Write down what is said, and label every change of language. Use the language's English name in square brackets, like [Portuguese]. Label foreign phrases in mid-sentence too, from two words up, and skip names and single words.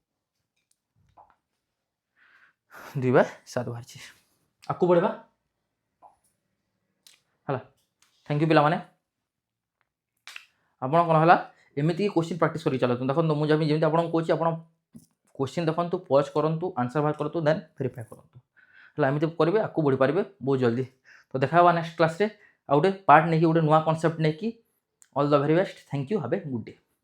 [Odia] 2/7 ବାହାରଛି ଆଗକୁ ବଢ଼େବା ହଲା [English] thank you [Odia] ପିଲା ମାନେ ଆପଣ କଣ ହଲା ଏମିତି [English] question practice [Odia] କରି ଚଳନ୍ତୁ ଦେଖନ୍ତୁ ମୁଁ ଯେମିତି ଆପଣ କହୁଛି ଆପଣ କ୍ୱେଶ୍ଚନ ଦେଖନ୍ତୁ ପଜ୍ କରନ୍ତୁ ଆନ୍ସର ବାହାର କରନ୍ତୁ [English] then verify [Odia] କରନ୍ତୁ ହଲା ଏମିତି କରିବେ ଆଗକୁ ବଢ଼ି ପାରିବେ ବହୁତ ଜଲଦି ତ ଦେଖିବା [English] next class [Odia] ରେ ଆଉଟେ ପାର୍ଟ ନେଇକି ଉଡେ ନୂଆ କନସେପ୍ଟ ନେଇକି [English] all the very best thank you have a good day.